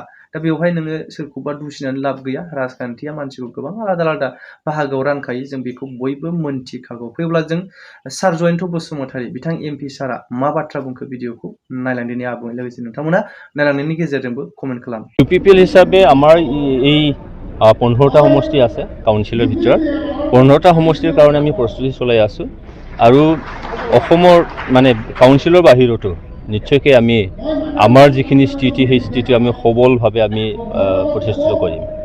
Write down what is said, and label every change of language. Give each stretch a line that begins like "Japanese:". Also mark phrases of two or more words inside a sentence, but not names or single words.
Bodo: दा बेवहाय नोङो सोरखौबा दुसिनानै लाब गैया। राजखान्थिया मानसिखौ गोबां आलादा बाहागोआव रानखायो, जों बेखौ बयबो मोनथिखागौ। फैब्ला जों सार जयन्त बसुमतारी बिथां MP सारा मा बाथ्रा बुंखो भिडिअखौ नायलांदिनि आबुङै, लोगोसे नोंथांमोना नायलांनायनि गेजेरजोंबो कमेन्ट खालाम।
Assamese: UPPL হিসাবে আমাৰ এই 15টা সমষ্টি আছে কাউন্সিলৰ ভিতৰত। 15টা সমষ্টিৰ কাৰণে আমি প্ৰস্তুতি চলাই আছোঁ আৰু অসমৰ মানে কাউন্সিলৰ বাহিৰতো নিশ্চয়কৈ আমি আমাৰ যিখিনি স্থিতি সেই স্থিতি আমি সবলভাৱে আমি প্ৰতিষ্ঠিত কৰিম।